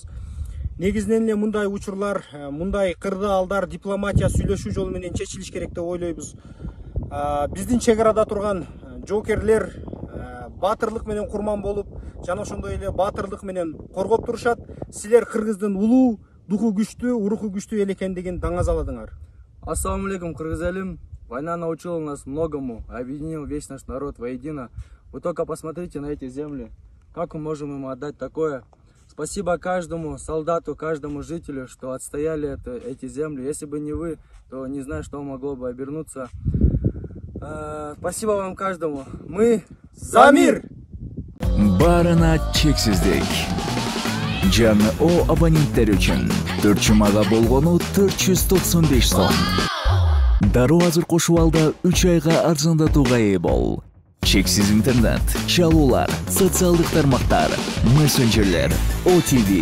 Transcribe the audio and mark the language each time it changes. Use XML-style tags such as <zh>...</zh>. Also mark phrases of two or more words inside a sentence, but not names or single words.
<ky>Негизинен эле мындай учурлар, мындай кырдаалдар дипломатия сүйлөшүү жолу менен чечилиш керек деп ойлойбуз. Биздин чек арада турган жоокерлер баатырлык менен курман болуп, жана ошондой эле баатырлык менен коргоп турушат. Силер кыргыздын улуу, духу күчтүү, уруху күчтүү эл экендигин даңазаладыңар. Ассаламу алейкум, кыргыз элим.</ky> <ru>Война научила нас многому, объединил весь наш народ воедино. Вы только посмотрите на эти земли. Как мы можем им отдать такое? Спасибо каждому солдату, каждому жителю, что отстояли эти земли. Если бы не вы, то не знаю, что могло бы обернуться. Спасибо вам каждому. Мы за мир!</ru> <ky>Барына чексиздик. Жаңы О абоненттер үчүн 4 жумага болгону 495 сом. Дароо азыр кошуп алда 3 айга арзандатууга ээ бол. Чексиз интернет, чалуулар, социалдык тармактар, мессенджерлер, OTV.</ky>